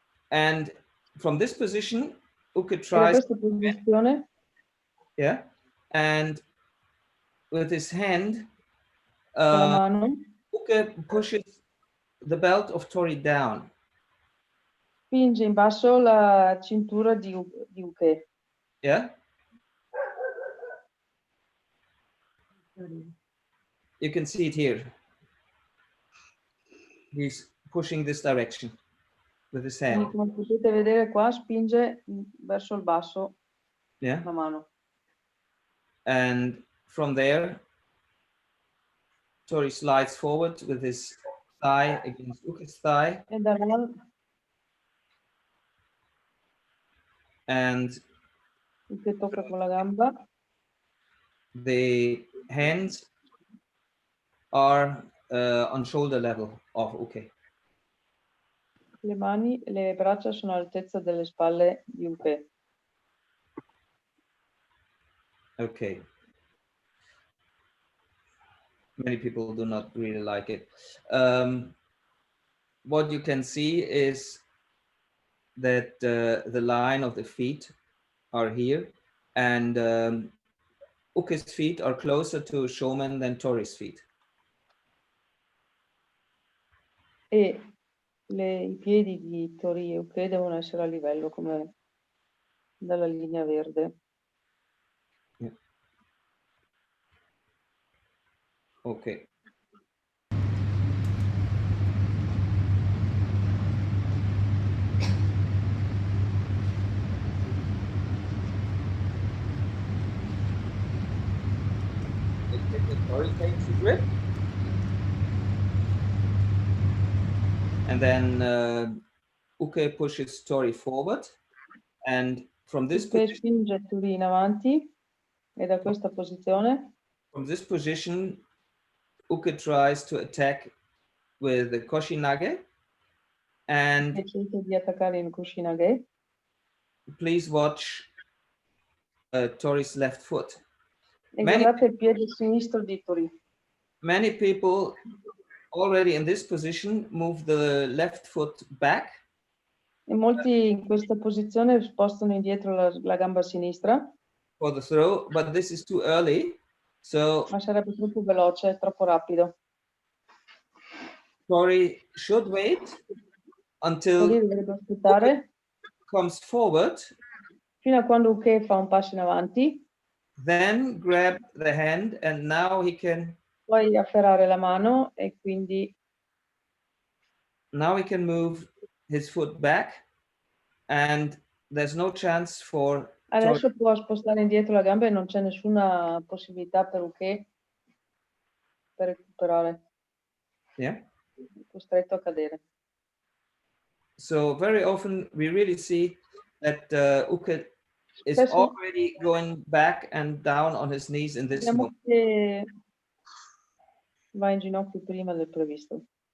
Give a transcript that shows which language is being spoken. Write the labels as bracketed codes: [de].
[en] And from this position, Uke [it] Da [en] tries. [it] questa posizione. [en] Yeah. And with his hand, [it] con la mano. [en] Uke pushes the belt of Tori down. [it] Spinge in basso la cintura di Uke. Yeah. [en] You can see it here. He's pushing this direction with his hand. [it] Quindi, come potete vedere qua, spinge verso il basso, yeah, la mano. [en] And from there, Tori slides forward with his thigh against Uke's thigh. [it] E da là, [en] and [it] Uke tocca con la gamba. [en] The hands are on shoulder level of Uke. [it] Le braccia sono all'altezza delle spalle di Uke. Okay. [en] Many people do not really like it. What you can see is that the line of the feet are here, and Uke's feet are closer to Shomen than Tori's feet. [it] E i piedi di Tori e Uke devono essere a livello come dalla linea verde. Yeah. Okay. [en] Tori takes the grip, and then Uke pushes Tori forward, and from this [it] Uke spinge Tori in avanti, e da questa posizione. [en] From this position, Uke tries to attack with the Koshinage, and [it] di attaccare in Koshinage. [en] Please watch Tori's left foot. [it] E guardate il piede sinistro di Tori. [en] Many people already in this position move the left foot back. [it] E molti in questa posizione spostano indietro la gamba sinistra. [en] For the throw, but this is too early. So, [it] ma sarebbe troppo veloce, troppo rapido. [en] Tori should wait until [it] Tori dovrebbe aspettare [en] comes forward [it] fino a quando Uke fa un passo in avanti. [en] Then grab the hand, and now he can. [it] Poi afferrare la mano e quindi. [en] Now he can move his foot back, and there's no chance for. [it] Adesso può spostare indietro la gamba e non c'è nessuna possibilità per Uke per recuperare. Yeah. Costretto a cadere. [en] So very often we really see that Uke is already going back and down on his knees in this moment. [it] Che va in ginocchio prima del previsto.